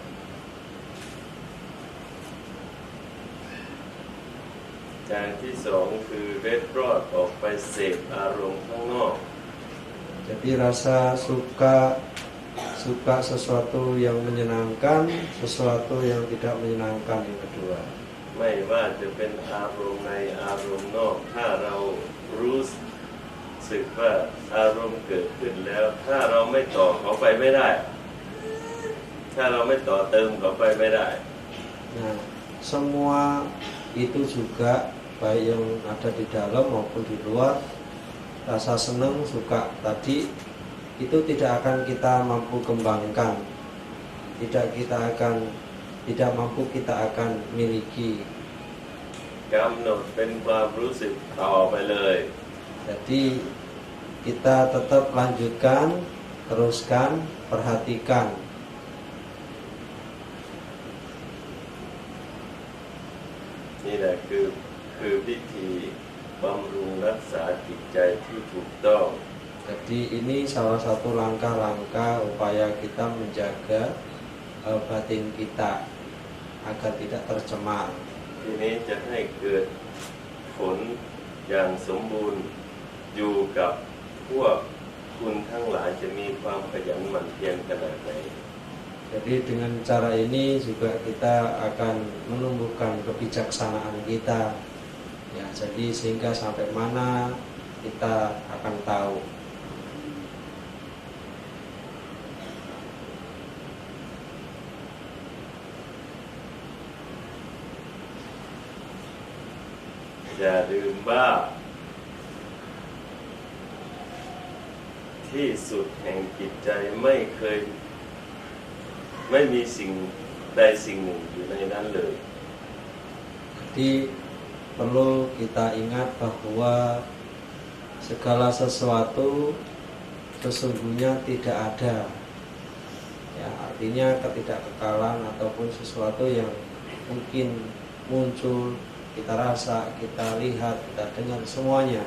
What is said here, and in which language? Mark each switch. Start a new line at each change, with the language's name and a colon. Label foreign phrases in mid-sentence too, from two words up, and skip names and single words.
Thai: อย่างที่2คือเล็ดรอดออกไปเสพอารมณ์ข้างนอก
Indonesian: Jadi rasa suka sesuatu yang menyenangkan, sesuatu yang tidak menyenangkan yang kedua.
Thai: ไม่ว่าจะเป็นอารมณ์ในอารมณ์นอกถ้าเรารู้สึกว่าอารมณ์เกิดขึ้นแล้วถ้าเราไม่ต่อเขาไปไม่ได้ถ้าเราไม่ต่อเติมเขาไปไม่ได้
Indonesian: Nah, semua itu juga baik yang ada di dalam maupun di luar, rasa senang, suka tadi itu tidak akan kita mampu kembangkan, tidak mampu kita akan miliki.
Thai: กำหนดเป็นความรู้สึกต่อไปเลย
Indonesian: Jadi kita tetap lanjutkan, teruskan, perhatikan.
Thai: นี่แหละคือวิธีบำรุงรักษาจิตใจที่ถูกต้อง
Indonesian: Jadi ini salah satu langkah-langkah upaya kita menjaga batin kita agar tidak tercemar.
Thai: ทีนี้จะให้เกิดผลอย่างสมบูรณ์อยู่กับพวกคุณทั้งหลายจะมีความขยันหมั่นเพียรขนาดไหน
Indonesian: Jadi dengan cara ini juga kita akan menumbuhkan kebijaksanaan kita. Ya, jadi sehingga sampai mana kita akan tahu.
Thai: อย่าลืมว่าที่สุดแห่งจิตใจไม่มีสิ่งใดสิ่งหนึ่งอยู่ในนั้นเลย
Indonesian: Jadi perlu kita ingat bahwa segala sesuatu sesungguhnya tidak ada. Ya, artinya ketidakkekalan ataupun sesuatu yang mungkin muncul, kita rasa, kita lihat, kita dengar semuanya.